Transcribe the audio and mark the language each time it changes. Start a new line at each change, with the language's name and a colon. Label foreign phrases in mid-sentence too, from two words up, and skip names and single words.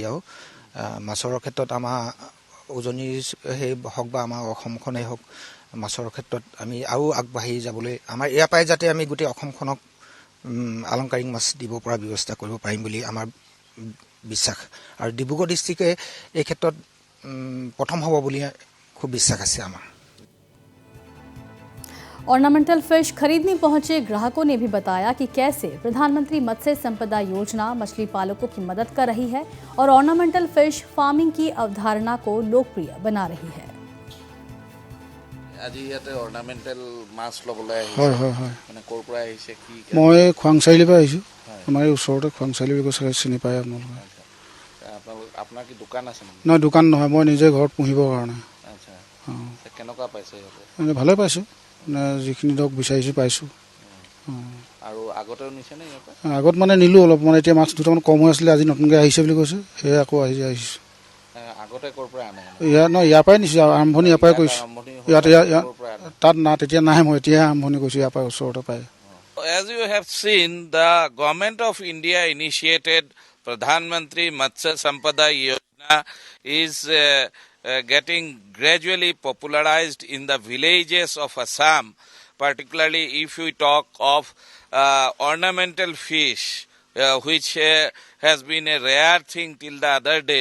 Assamese: আৰু মাছৰ ক্ষেত্ৰত আমাৰ উজনিৰ সেই হওক বা আমাৰ অসমখনেই হওক, মাছৰ ক্ষেত্ৰত আমি আৰু আগবাঢ়ি যাবলৈ আমাৰ ইয়াৰ পৰাই যাতে আমি গোটেই অসমখনক আলংকাৰিক মাছ দিব পৰা ব্যৱস্থা কৰিব পাৰিম বুলি আমাৰ বিশ্বাস। আৰু ডিব্ৰুগড় ডিষ্ট্ৰিক্টে এই ক্ষেত্ৰত প্ৰথম হ'ব বুলি খুব বিশ্বাস আছে আমাৰ।
English: ornamental fish
Hindi: खरीदने पहुंचे ग्राहकों ने भी बताया कि कैसे प्रधानमंत्री मत्स्य संपदा योजना मछली पालकों की मदद कर रही है और
English: ornamental fish farming
Hindi: की अवधारणा को लोकप्रिय बना रही है।
Assamese: আজি ইয়াতে অৰ্নামেণ্টেল মাছ ল'বলৈ হয় হয় হয় মানে ক'ৰ পৰা আহিছে কি? মই খোৱাংচাৰিলিৰ পৰা আহিছোঁ। আমাৰ এই ওচৰতে খোৱাংচাৰিলি বুলি কৈছে, চিনি পায় আপোনালোকে? আপোনাৰ কি দোকান আছে? নহয়, দোকান নহয়, মই নিজে ঘৰত পুহিবৰ কাৰণে। আচ্ছা, কেনেকুৱা পাইছে? মানে ভালে পাইছোঁ, মানে যিখিনি ধৰক বিচাৰিছোঁ পাইছোঁ। আৰু আগতেও নিছেনে? আগত মানে নিলোঁ অলপ, মানে এতিয়া মাছ দুটামান কম হৈ আছিলে, আজি নতুনকৈ আহিছে বুলি কৈছে, সেয়ে আকৌ আহিছোঁ। আগতে ক'ৰ পৰা আনে? ইয়াৰ পৰাই নিছোঁ, আৰম্ভণি ইয়াৰ পৰাই কৰিছোঁ। তাত না তেতিয়া নাই, মই এতিয়াহে আৰম্ভণি কৰিছোঁ, ইয়াৰ পৰাই ওচৰতে পায়।
English: As you have seen, the government of India initiated Pradhan Mantri Matsya Sampada Yojana is getting gradually popularized in the villages of Assam, particularly if we talk of ornamental fish, which has been a rare thing till the other day.